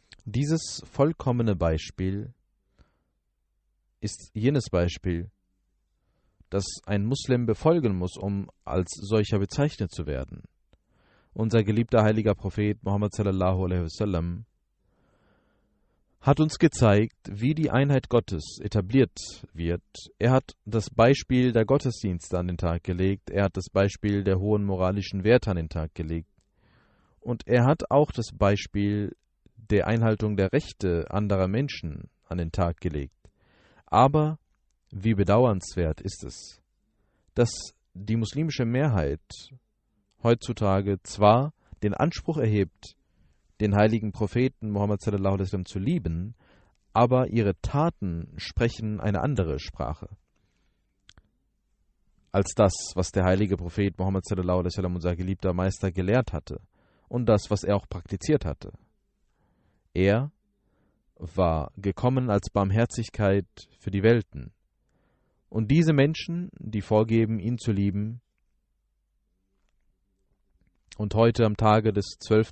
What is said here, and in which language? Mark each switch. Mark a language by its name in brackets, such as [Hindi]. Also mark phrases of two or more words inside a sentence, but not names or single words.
[German] Dieses vollkommene Beispiel ist jenes Beispiel, das ein Muslim befolgen muss, um als solcher bezeichnet zu werden. Unser geliebter heiliger Prophet Muhammad [Arabic] صلى الله عليه وسلم [German] hat uns gezeigt, wie die Einheit Gottes etabliert wird. Er hat das Beispiel der Gottesdienste an den Tag gelegt, er hat das Beispiel der hohen moralischen Werte an den Tag gelegt und er hat auch das Beispiel der Einhaltung der Rechte anderer Menschen an den Tag gelegt. Aber wie bedauernswert ist es, dass die muslimische Mehrheit heutzutage zwar den Anspruch erhebt, den heiligen Propheten Muhammad [Arabic] صلى الله عليه وسلم [German] zu lieben, aber ihre Taten sprechen eine andere Sprache als das, was der heilige Prophet Muhammad [Arabic] صلى الله عليه وسلم, [German] unser geliebter Meister, gelehrt hatte und das, was er auch praktiziert hatte. Er war gekommen als Barmherzigkeit für die Welten. Und diese Menschen, die vorgeben, ihn zu lieben, und heute am Tage des 12.